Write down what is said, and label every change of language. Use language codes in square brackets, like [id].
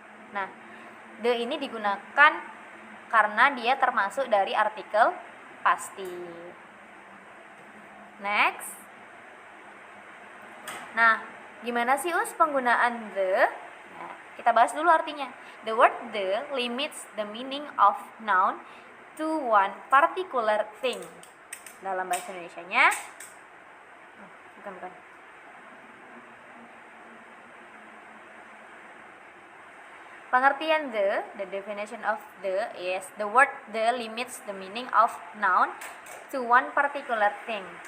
[id] Nah, the ini digunakan karena dia termasuk dari artikel pasti. [en] Next. [id] Nah, gimana sih Us penggunaan the? Nah, kita bahas dulu artinya. [en] The word the limits the meaning of noun to one particular thing. [id] Dalam bahasa Indonesianya, bukan. [en] Pengertian the definition of the is the word the limits the meaning of noun to one particular thing.